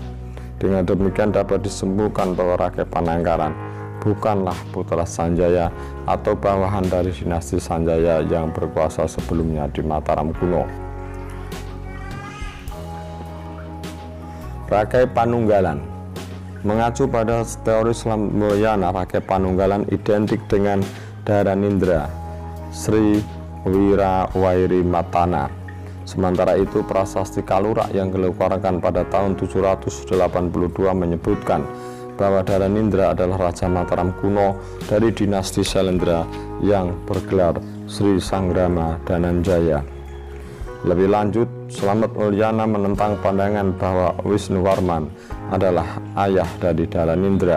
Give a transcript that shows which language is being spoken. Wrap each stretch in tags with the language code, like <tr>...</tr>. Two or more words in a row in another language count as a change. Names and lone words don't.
<id>Dengan demikian dapat disimpulkan bahwa Rakai Panangkaran bukanlah putra Sanjaya atau bawahan dari dinasti Sanjaya yang berkuasa sebelumnya di Mataram kuno. Rakai Panunggalan. Mengacu pada teori Slamet Mulyana, Rakai Panunggalan identik dengan Dharanindra Sri Wirawairi Matana. Sementara itu Prasasti Kalurak yang dikeluarkan pada tahun 782 menyebutkan bahwa Dharanindra adalah Raja Mataram kuno dari dinasti Sailendra yang bergelar Sri Sanggrama Dhananjaya. Lebih lanjut, Slamet Mulyana menentang pandangan bahwa Wisnuwarman adalah ayah dari Dharanindra.</id>